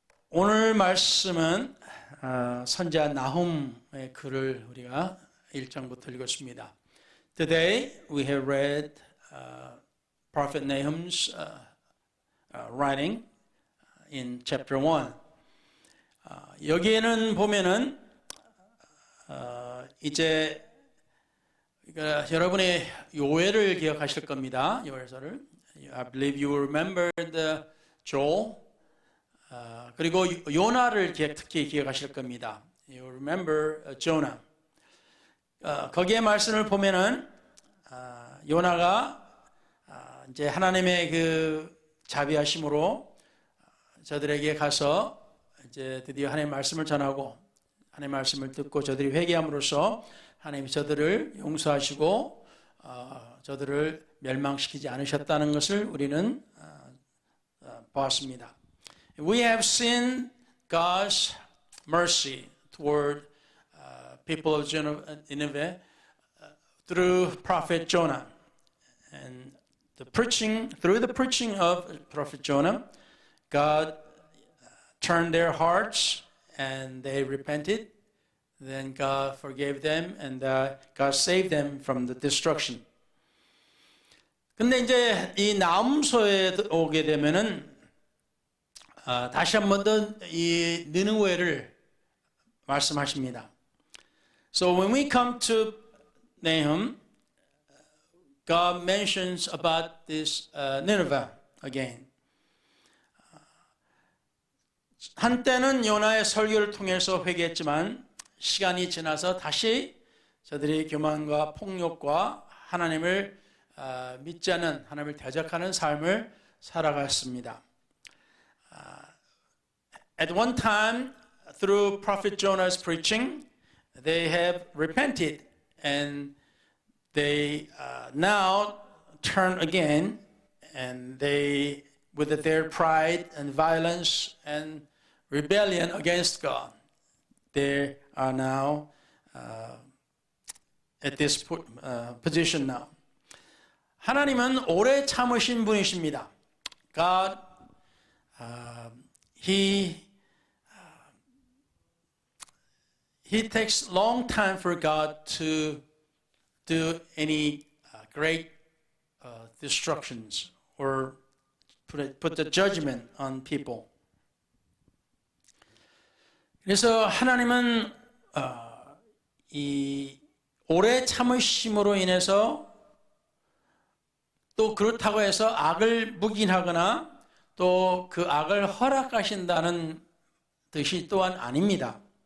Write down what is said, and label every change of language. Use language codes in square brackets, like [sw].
[ko] 오늘 말씀은 선지자 나훔의 글을 우리가 1장부터 읽었습니다. [en] Today we have read Prophet Nahum's writing in chapter 1. [ko] 여기에는 보면은 이제 여러분의 요엘을 기억하실 겁니다. 요엘서를. [en] I believe you remember the Joel. [ko] 그리고 요나를 특히 기억하실 겁니다. [en] You remember Jonah. [ko] 거기에 말씀을 보면은 요나가 이제 하나님의 그 자비하심으로 저들에게 가서 이제 드디어 하나님의 말씀을 전하고 하나님의 말씀을 듣고 저들이 회개함으로써 하나님이 저들을 용서하시고 저들을 멸망시키지 않으셨다는 것을 우리는 보았습니다. [en] We have seen God's mercy toward people of Nineveh through Prophet Jonah. And through the preaching of Prophet Jonah, God turned their hearts and they repented. Then God forgave them and God saved them from the destruction. [ko] 근데 이제 이 나훔서에 오게 되면은 다시 한 번 더 이 느느웨를 말씀하십니다. [en] So when we come to Nahum, God mentions about this Nineveh again. [ko] 한때는 요나의 설교를 통해서 회개했지만 시간이 지나서 다시 저들이 교만과 폭력과 하나님을 믿지 않는 하나님을 대적하는 삶을 살아갔습니다. [en] At one time, through Prophet Jonah's preaching, they have repented and they now turn again, and they, with their pride and violence and rebellion against God, they are now at this position now. [ko] 하나님은 오래 참으신 분이십니다. [en] God, He takes long time for God to do any great destructions or put the judgment on people. [ko] 그래서 하나님은 이 오래 참으심으로 인해서 또 그렇다고 해서 악을 묵인하거나 또 그 악을 허락하신다는 뜻이 또한 아닙니다.